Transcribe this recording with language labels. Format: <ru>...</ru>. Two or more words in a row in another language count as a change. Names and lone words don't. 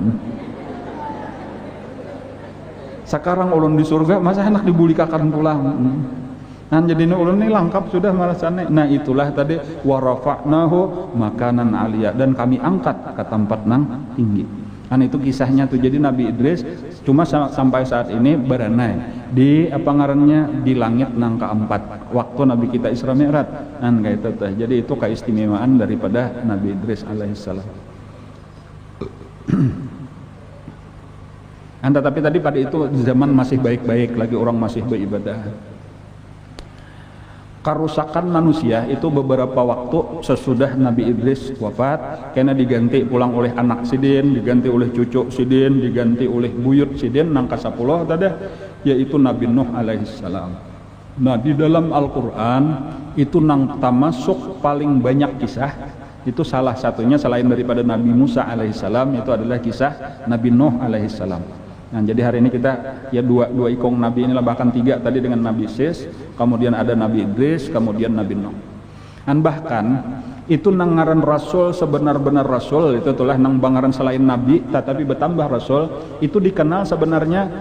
<bjn>Sekarang ulun di surga masa hendak dibulikakan pulang. Jadi ulun ini lengkap sudah merasanya.</bjn> <id>Itulah tadi</id> <ar>ورفعناه مكانا عليا,</ar> <id>dan kami angkat ke tempat nang tinggi. Itu kisahnya tuh. Jadi Nabi Idris cuma sampai saat ini berenai di di langit nang keempat waktu Nabi kita Isra Mi'raj. Kayak itu tuh. Jadi itu keistimewaan daripada Nabi Idris alaihissalam. Tapi tadi pada itu zaman masih baik-baik lagi, orang masih beribadah. Kerusakan manusia itu beberapa waktu sesudah Nabi Idris wafat, karena diganti pulang oleh anak sidin, diganti oleh cucu sidin, diganti oleh buyut sidin nang kasapuluh tadi, yaitu Nabi Nuh alaihissalam. Nah, di dalam Al-Quran itu nang tamasuk paling banyak kisah, itu salah satunya selain daripada Nabi Musa alaihissalam, itu adalah kisah Nabi Nuh alaihissalam. Nah, jadi hari ini kita ya dua ikong Nabi inilah, bahkan tiga tadi dengan Nabi Sis, kemudian ada Nabi Idris, kemudian Nabi Nuh. Dan bahkan itu nang ngaran Rasul sebenar-benar Rasul itu telah nang bangaran selain Nabi, tetapi bertambah Rasul itu dikenal sebenarnya.</id>